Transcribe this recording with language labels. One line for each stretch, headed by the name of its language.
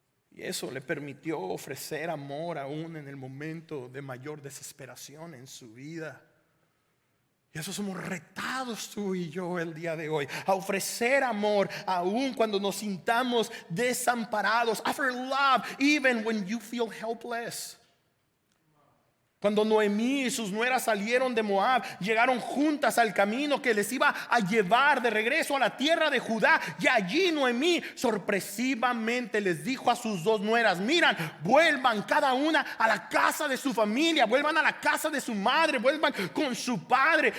Spanish: Y eso le permitió ofrecer amor aún en el momento de mayor desesperación en su vida. Y eso somos retados tú y yo el día de hoy, a ofrecer amor aún cuando nos sintamos desamparados.
English: Offer love even when you feel helpless.
Spanish: Cuando Noemí y sus nueras salieron de Moab, llegaron juntas al camino que les iba a llevar de regreso a la tierra de Judá. Y allí Noemí sorpresivamente les dijo a sus 2 nueras: miran, vuelvan cada una a la casa de su familia, vuelvan a la casa de su madre, vuelvan con su padre.